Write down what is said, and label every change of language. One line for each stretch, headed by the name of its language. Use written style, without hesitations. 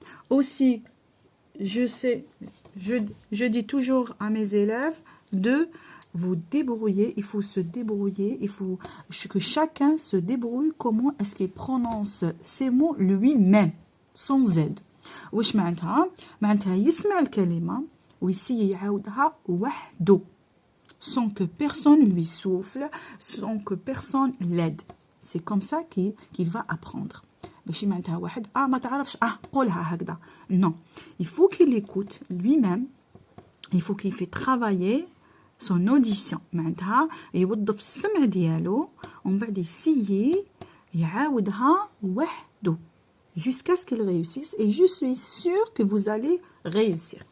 French: Aussi, je dis toujours à mes élèves de vous débrouiller, il faut se débrouiller, il faut que chacun se débrouille comment est-ce qu'il prononce ces mots lui-même, sans aide.
Arabic: واش معناتها يسمع الكلمة ويسي يعاودها وحده
French: sans que personne lui souffle, sans que personne l'aide. C'est comme ça qu'il va apprendre.
Arabic: ماشي معناتها واحد ما تعرفش قولها هكذا.
French: Non, il faut qu'il écoute lui-même, il faut qu'il fait travailler son audition.
Arabic: معناتها يوظف السمع ديالو ومن بعد يسيي يعاودها وحده
French: jusqu'à ce qu'il réussisse, et je suis sûre que vous allez réussir.